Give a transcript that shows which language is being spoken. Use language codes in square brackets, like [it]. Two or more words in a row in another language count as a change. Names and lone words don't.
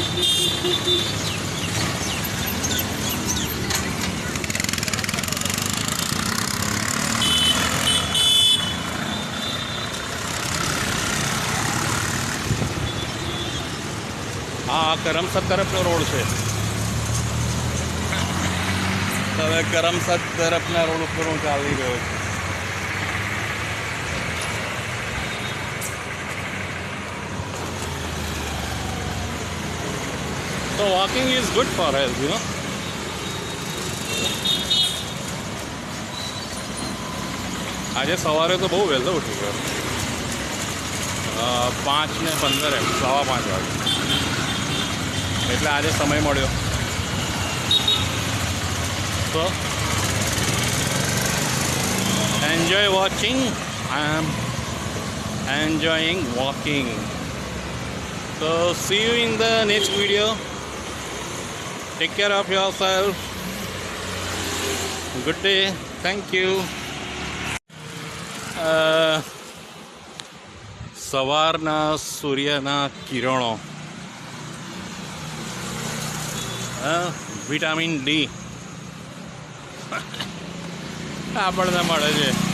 [gu] આ કરમસદ તરફનો રોડ છે. હવે કરમસદ તરફના રોડ ઉપર હું ચાલી રહ્યો છું. [en] So walking is good for health, you know. [gu] આજે સવારે તો બહુ વહેલો ઉઠી ગયો. 5:15 એમ, 5:15 વાગે. એટલે આજે સમય મળ્યો. [en] So enjoy watching. I am enjoying walking. So see you in the next video. Take care of yourself. Good day. Thank you. [gu] સવારના સૂર્યના કિરણો, [en] vitamin D [gu] આપણને મળે છે.